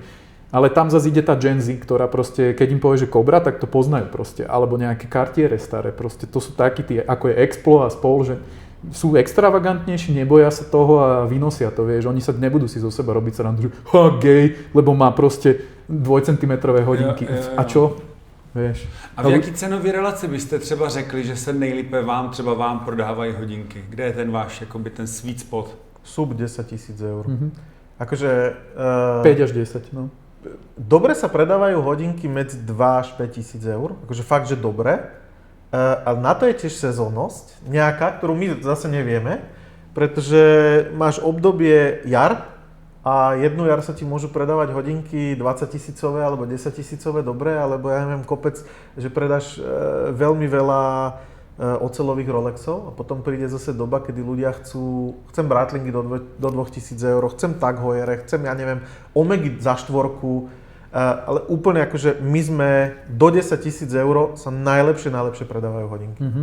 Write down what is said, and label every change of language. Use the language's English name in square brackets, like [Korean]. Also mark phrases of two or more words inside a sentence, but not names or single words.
[Slovak] Ale tam zase ide tá Gen Z, ktorá proste, keď im povie, že Cobra, tak to poznajú proste. Alebo nejaké Cartiere staré, proste to sú takí tí, ako je Explo a spol, že sú extravagantnejší, neboja sa toho a vynosia to, vieš. Oni sa nebudú si zo seba robiť srandu, že gej, lebo má proste 2-centimetrové hodinky. A čo? Vieš. [Czech] A v jaký cenový relaci byste třeba řekli, že se nejlépe třeba vám prodávají hodinky? Kde je ten váš, jakoby ten [English] sweet spot? [Slovak] Sub 10 000 eur. Akože... 5 až 10, no. Dobre sa predávajú hodinky medzi 2 až 5 tisíc eur. Akože fakt, že dobre. Ale na to je tiež sezónnosť nejaká, ktorú my zase nevieme. Pretože máš obdobie jar a jednu jar sa ti môžu predávať hodinky 20 000 alebo 10 000 dobre, alebo ja neviem, kopec, že predáš veľmi veľa oceľových Rolexov a potom príde zase doba, kedy ľudia chcem Breitlingy do 2000 eur, chcem Tag Heuere, chcem, ja neviem, Omegy za 4, ale úplne akože my sme do 10 000 eur sa najlepšie predávajú hodinky.